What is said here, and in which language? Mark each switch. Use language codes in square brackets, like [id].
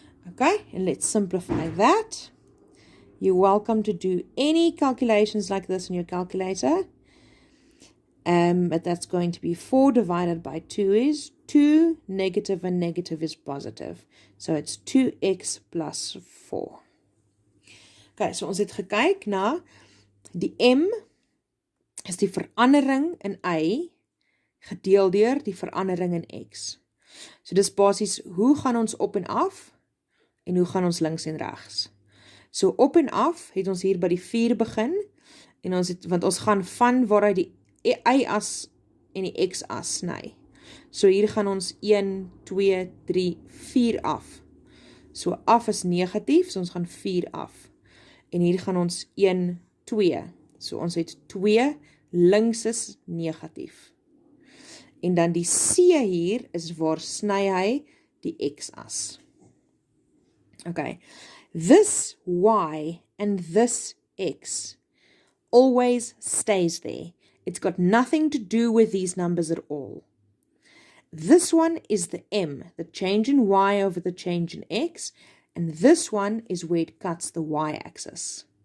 [en] Okay, and let's simplify that. You're welcome to do any calculations like this in your calculator. But that's going to be 4 divided by 2 is 2, negative and negative is positive. So it's 2x plus 4. [af] Okay, so ons het gekyk na die m is die verandering in y gedeel deur die verandering in x. So dis basies hoe gaan ons op en af en hoe gaan ons links en regs. So op en af het ons hier by die 4 begin en ons het, want ons gaan van waaruit die y-as en die x-as sny. So hier gaan ons 1, 2, 3, 4 af. So af is negatief, so ons gaan 4 af. En hier gaan ons 1, 2. So ons het 2, links is negatief. En dan die C hier is waar sny hy die x-as. [en] Okay, this y and this x always stays there. It's got nothing to do with these numbers at all. This one is the m, the change in y over the change in x, and this one is where it cuts the y-axis.